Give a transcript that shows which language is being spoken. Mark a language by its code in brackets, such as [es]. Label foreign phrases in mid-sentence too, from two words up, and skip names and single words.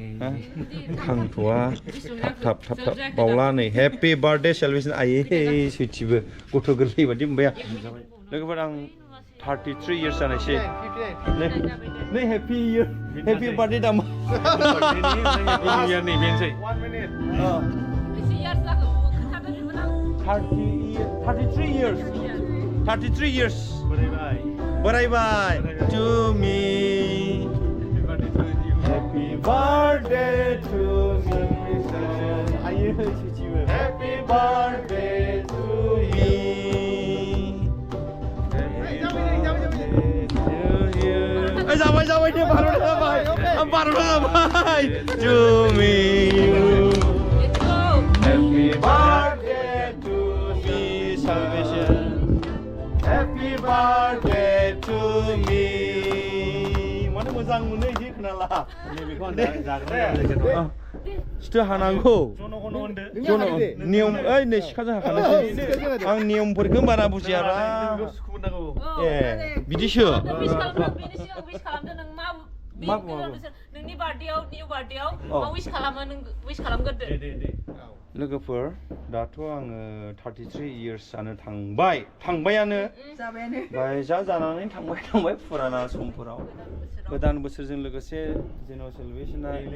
[brx] खांथ'आ थाब बावला नै [en] happy birthday celebration [brx] आयै सैथिबो गथ' गोरलै बादि मोनबाय आं लोगोफोर आं [en] 33 years [brx] जानायसै नै [en] happy birthday [brx] दामा नै बेनोसै 1 मिनिट [en] 33 years [brx] बोरायबाय [en] to me happy birthday to me [brx] आयै सैथिबो [en] happy birthday to me [brx] जाबाय जाबाय दे बार'था जाबाय बार'था जाबाय [en] to me happy birthday to me salvation happy birthday to me [brx] माने मोजां मोनो इदि खोनाला बेखौ जाग्रा सिथो हानांगौ जन नियम ओइ नै सिखाजों हाखानोसै आं नियमफोरखौ बारा बुजियाबा ए बिदिसो मा नोंनि बार्थडेआव निउ बार्थडेआव मा उइश खालामो नों उइश खालामगोरदो लोगोफोर दाथ' आङो [en] 33 years [brx] जानो थांबायानो ओमफ्राय जानानै थांबाय फुराना समफोराव गोदान बोसोरजों लोगोसे जेन' सेलिब्रेशना